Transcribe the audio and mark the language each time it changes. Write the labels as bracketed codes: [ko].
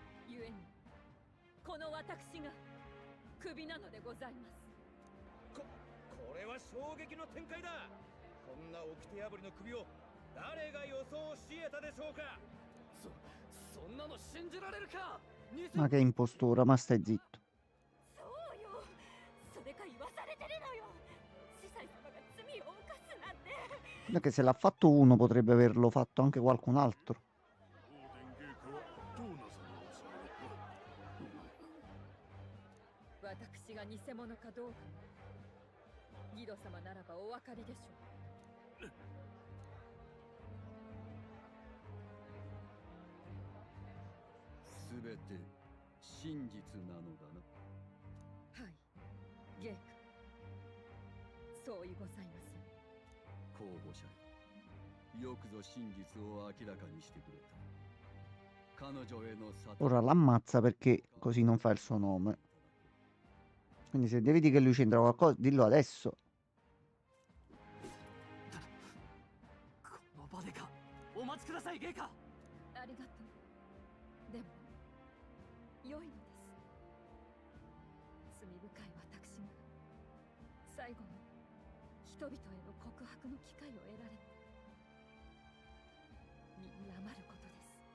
[ja] ゆえにこの私がクビなのでございます。これは衝撃の展開だ。こんな掟破りの首を誰が予想し得たでしょうか。そんなの信じられるか。 [it] Ma che impostura, ma stai zitto. [ja] そうよ、それか言わされてるのよ。司祭様が罪を犯すなんて。 [it] Perché se l'ha fatto uno potrebbe averlo fatto anche qualcun altro. [ja] 私が偽物かどうかギド様ならばお分かりでしょう。すべて真実なのだな。はい、ゲイカ、そういございます。候補者よ、よくぞ真実を明らかにしてくれた。彼女への殺 [it] Ora l'ammazza perché così non fa il suo nome. Quindi se devi dire che lui c'entra qualcosa, dillo adesso. [ja] この場でか。お待ちください、ゲイカ。ありがとう。でも良いのです。罪深い私が最後の人々への告白の機会を得られて身に余ることです。